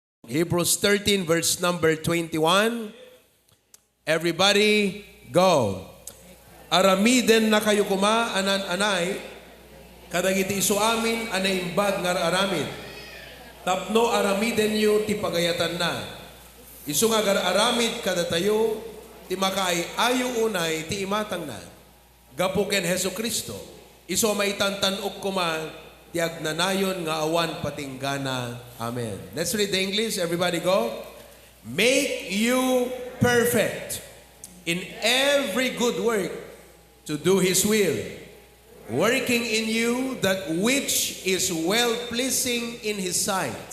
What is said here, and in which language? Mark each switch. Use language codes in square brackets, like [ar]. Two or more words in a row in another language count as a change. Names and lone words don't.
[en] Hebrews 13, verse number 21. Everybody, go. [ilo] Aramiden na kayo kuma, anan-anay, kadagiti iso amin, anaimbag nga aramid. Tapno aramiden yu, ti pagayatan na. Iso nga aramid kada tayo, ti makaay ayo unay, ti imatang na. Gapuken Heso Kristo, iso maitantanok kuma, ti agnanayon nga awan patinggana. [en] Amen. Let's read the English. Everybody go. Make you perfect in every good work to do His will, working in you that which is well-pleasing in His sight.